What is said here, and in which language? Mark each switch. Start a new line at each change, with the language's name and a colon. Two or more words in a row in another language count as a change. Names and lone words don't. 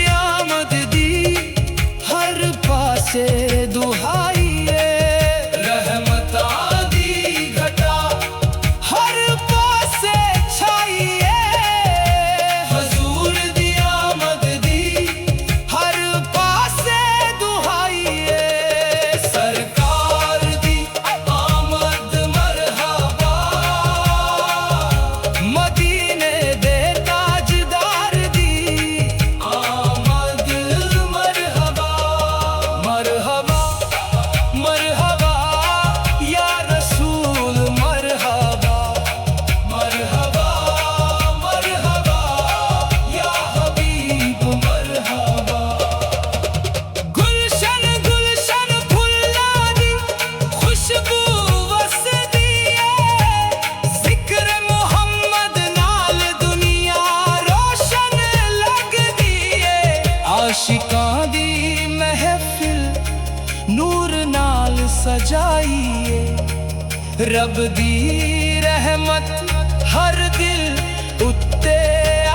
Punjabi: آمد دی ہر پاسے دہائی ہے رحمتاں دی گھٹا ہر پاسے چھائی ہے حضور دی آمد دی ہر پاسے دہائی ہے سرکار دی آمد مرحبا مدینے دے تاجدار دی آمد
Arabic: مرحبا مرحبا مرحبا يا رسول مرحبا مرحبا مرحبا يا حبيب مرحبا
Punjabi: گلشن گلشن پھلاں دی خوشبو وسدی ہے ذکر محمد نال دنیا روشن لگدی ہے عاشقاں دی محفل نور نال سجائیے رب دی رحمت ہر دل اتے